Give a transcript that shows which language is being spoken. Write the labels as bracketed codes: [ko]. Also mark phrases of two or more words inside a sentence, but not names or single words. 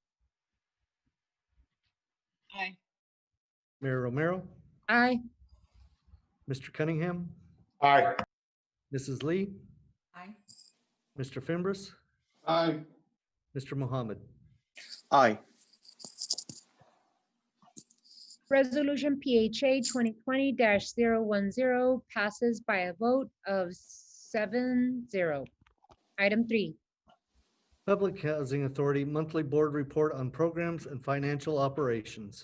[en] Aye. Mayor Romero. Aye. Mr. Cunningham. Aye. Mrs. Lee. Aye. Mr. Fimbres. Aye. Mr. Mohammed. Aye. Resolution PHA 2020-010 passes by a vote of 7-0. Item 3. Public Housing Authority monthly board report on programs and financial operations.